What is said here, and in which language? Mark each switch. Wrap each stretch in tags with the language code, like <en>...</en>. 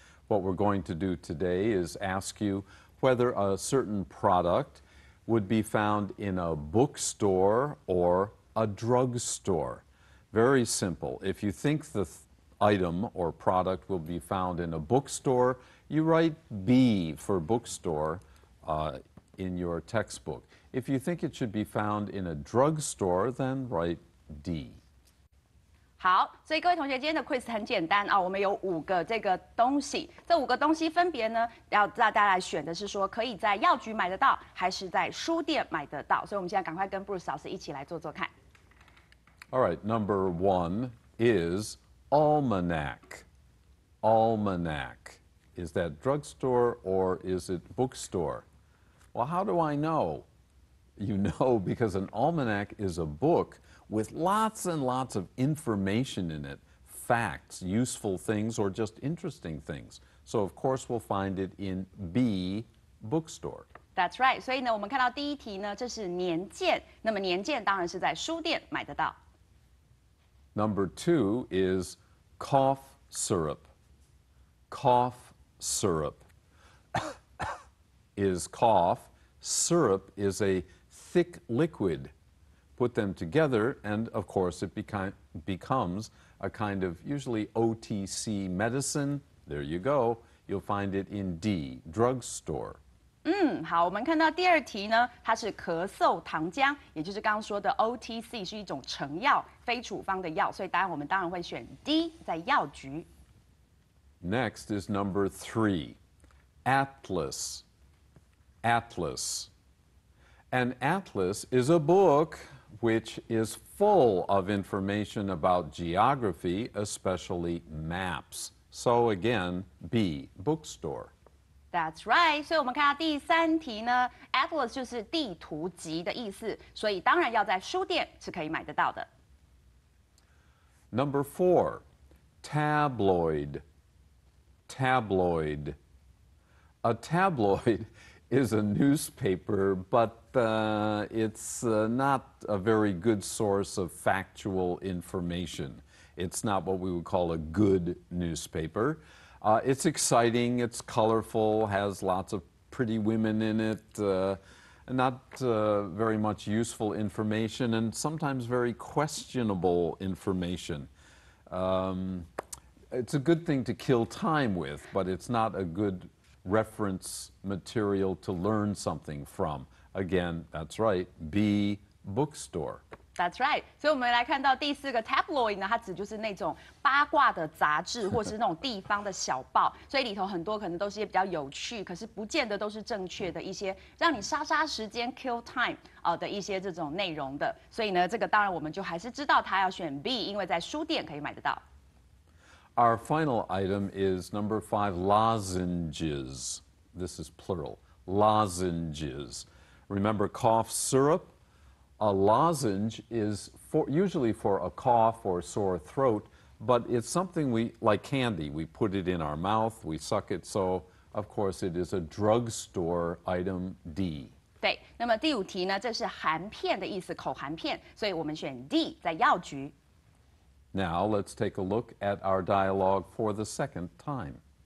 <en>What we're going to do today is ask you whether a certain product would be found in a bookstore or a drugstore. Very simple. If you think the item or product will be found in a bookstore, you write B for bookstore in your textbook. If you think it should be found in a drugstore, then write D.</en> <zh>好，所以各位同学，今天的 quiz 很简单我们有5个这个东西，这5个东西分别呢，要让大家来选的是说，可以在药局买得到，还是在书店买得到。所以我们现在赶快跟 Bruce 老师一起来做做看。</zh> <en>All right, number 1 is almanac. Almanac. Is that drugstore or is it bookstore? Well, how do I know? You know because an almanac is a book with lots and lots of information in it, facts, useful things, or just interesting things. So, of course, we'll find it in B, bookstore. That's right.</en> <zh>所以呢，我们看到第一题呢，这是年鉴。那么年鉴当然是在书店买得到。</zh> <en>Number 2 is cough syrup. Cough syrup. Is cough. Syrup is a thick liquid. Put them together, and of course, it becomes a kind of usually OTC medicine. There you go. You'll find it in D, drugstore.</en> <zh>好，我们看到第2题呢，它是咳嗽糖浆，也就是刚刚说的 OTC 是一种成药，非处方的药，所以答案我们当然会选 D， 在药局。</zh> <en>Next is number 3, atlas. Atlas. An atlas is a book which is full of information about geography, especially maps. So again, B, bookstore. That's right.</en> <zh>所以我们看到第3题呢 ，atlas 就是地图集的意思，所以当然要在书店是可以买得到的。</zh> <en>Number 4, tabloid. tabloid. A tabloid is a newspaper, but it's not a very good source of factual information. It's not what we would call a good newspaper. It's exciting, it's colorful, has lots of pretty women in it, not very much useful information, and sometimes very questionable information. It's a good thing to kill time with, but it's not a good reference material to learn something from. Again, that's right, B, bookstore. That's right，</en> <zh>所以我们来看到第4个 tabloid 呢，它指就是那种八卦的杂志，或是那种地方的小报，所以里头很多可能都是一些比较有趣，可是不见得都是正确的一些让你杀时间</zh> <en>kill time</en> <zh>的一些这种内容的。所以呢，这个当然我们就还是知道它要选 B， 因为在书店可以买得到。</zh> <en>Our final item is number 5, lozenges. This is plural, lozenges. Remember cough syrup? A lozenge is usually for a cough or sore throat, but it's something like candy. We put it in our mouth, we suck it, so of course it is a drugstore item D.</en> <zh>对，那么第5题呢，这是含片的意思，口含片，所以我们选 D， 在药局。</zh> <en>Now let's take a look at our dialogue for the second time.</en>